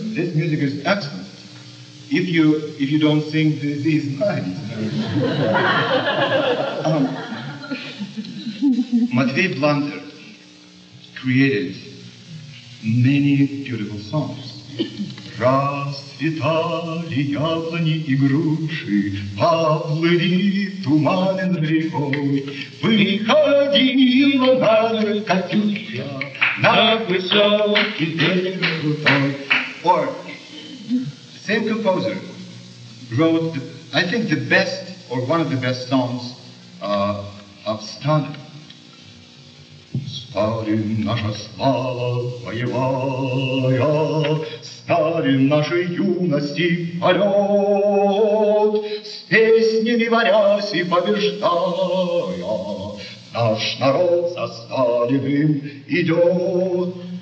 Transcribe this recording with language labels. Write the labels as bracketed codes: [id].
[en] This music is excellent. If you don't sing these lines. Matvey Blunter created many beautiful songs. [ru] Расцветали яблони и груши, поплыли туманен рекой, выходила на Катюша на высокий берег крутой. [en] Or the same composer wrote, I think, the best or one of the best songs of Stalin. [ru] Сталин наша слава боевая, Сталин нашей юности полет, с песнями борясь и побеждая, наш народ за Сталиным идет.